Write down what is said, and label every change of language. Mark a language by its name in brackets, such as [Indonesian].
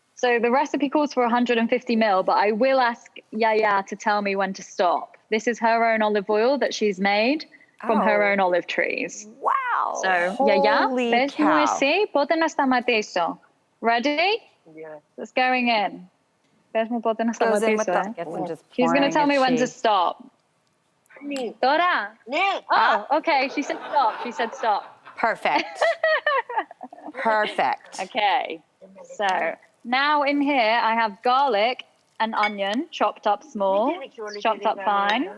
[English] So the recipe calls for 150 ml, but I will ask Yiayia to tell me when to stop. This is her own olive oil that she's made from her own olive trees. Wow. So, [Greek] Yiayia, πες μου εσύ πότε να σταματήσω. [English] Ready? Yeah. It's going in. [Greek] Πες μου πότε να σταματήσω. [English] She's going to tell me when to stop. [Greek] Τώρα? [English] Yeah. Oh, okay. She said stop. She said stop. Perfect. Perfect. Okay. So now in here I have garlic and onion chopped up small, chopped up fine.